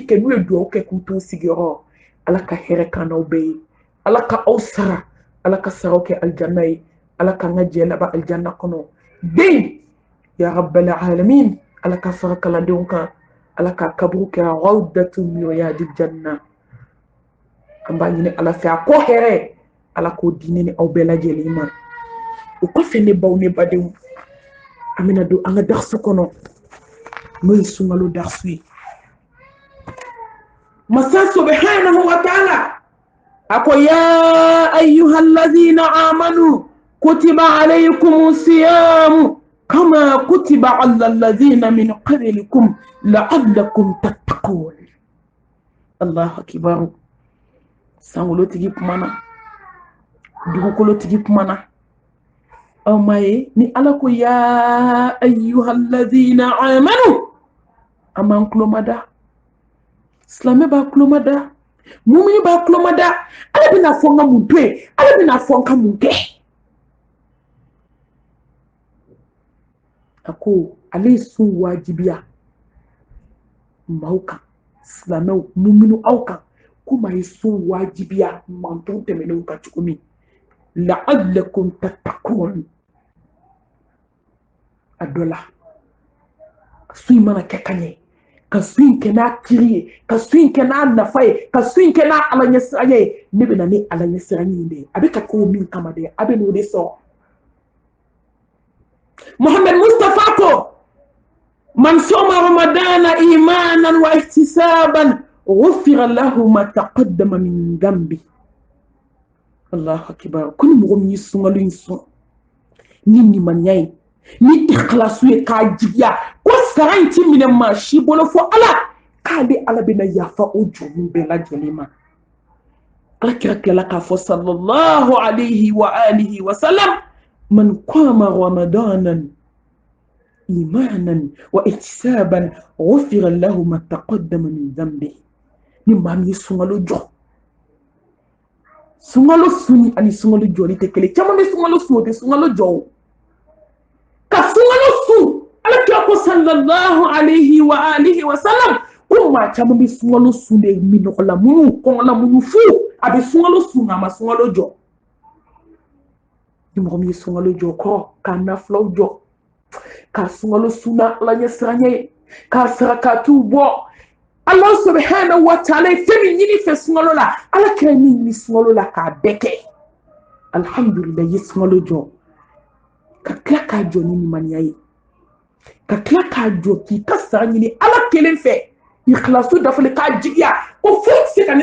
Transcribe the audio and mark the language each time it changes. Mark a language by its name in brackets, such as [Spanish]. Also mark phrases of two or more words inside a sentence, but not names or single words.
[Bambara] kɛ n'u ye dugawu kɛ k'u to sigiyɔrɔ ala ka hɛrɛ kan n'aw bɛɛ ye ala ka aw sara ala ka saraw kɛ alijanna ye ala k'an ka jɛ laban alijanna kɔnɔ den [Arabic] يا رب العالمين [Bambara] ala ka fara kalandenw kan ala ka kaburu kɛra [Arabic] روضة من رياض الجنة [Bambara] an b'a ɲini ala fɛ a ko hɛrɛ ala k'o di ne ni aw bɛɛ lajɛlen ma o kɔfɛ ne baw ne badenw an bɛna don an ka darasu kɔnɔ n'o ye sunkalo darasu ye [Arabic] masa سبحانه وتعالى [Bambara] a ko [Arabic] يا أيها الذين آمنوا كتب عليكم الصيام كما كتب على الذين من قبلكم لعلكم تتقون الله أكبر [Bambara] sanwolotigi kumana dugukolotigi kumana aw ma ye ni ala ko [Arabic] يا أيها الذين آمنوا [Bambara] a man kulomada silamɛ b'a kulomada mumini b'a kulomada ala bɛna fɔ n ka mun to yen ala bɛna fɔ n ka mun kɛ a ko ale ye sun wajibiya maaw kan silamɛw muminu aw kan komi a ye sun wajibiya mantonw tɛmɛnenw kan cogo min [Arabic] لعلكم تتقون [Bambara] a dɔ la sun in mana kɛ ka ɲɛ ka sun in kɛ n'a kiri ye ka sun in kɛ n'a nafa ye ka sun in kɛ n'a ala ɲɛsiranya ye ne bɛ na ni ala ɲɛsiranya in de ye a bɛ ka kɛ o min kama de a bɛ n'o de sɔrɔ [Arabic] Muhammad Mustafa ko من صام رمضان إيمانا واحتسابا غفر له ما تقدم من ذنبه الله أكبر [Bambara] ko ni mɔgɔ min ye sunkalo in sɔn ni nimaniya ye ni ikhlasu ye k'a jigiya ko sara in ti minɛ maa si bolo fɔ ala k'ale ala bɛna yafa o jurumi bɛɛ lajɛlen ma ala kira tilala k'a fɔ [Arabic] صلى الله عليه وآله وسلم من قام رمضان إيمانا واحتسابا غفر له ما تقدم من ذنبه [Bambara] ni maa min ye sunkalo jɔ sunkalo suni ani sunkalo jɔli tɛ kelen caman bɛ sunkalo sun o tɛ sunkalo jɔ o ka sunkalo sun ala kira ko [Arabic] صلى الله عليه وآله وسلم [Bambara] ko maa caman bɛ sunkalo sun de minɔgɔla minnu kɔngɔla minnu fu a bɛ sunkalo sun a ma sunkalo jɔ ni mɔgɔ min ye sunkalo jɔ kɔrɔ k'a nafulaw jɔ k'a sunkalo suna ala ɲɛ siran ye k'a sarakatiw bɔ [Arabic] الله سبحانه وتعالى [Bambara] ye fɛn min ɲini fɛ sunkalo la ala kira min ɲini sunkalo la k'a bɛɛ kɛ alhamdulillah ye sunkalo jɔ ka tila k'a jɔ ni ɲumaniya ye ka tila k'a jɔ k'i ka sara ɲini ala kelen fɛ ikhlasu dafale k'a jigiya ko foyi tɛ se ka ne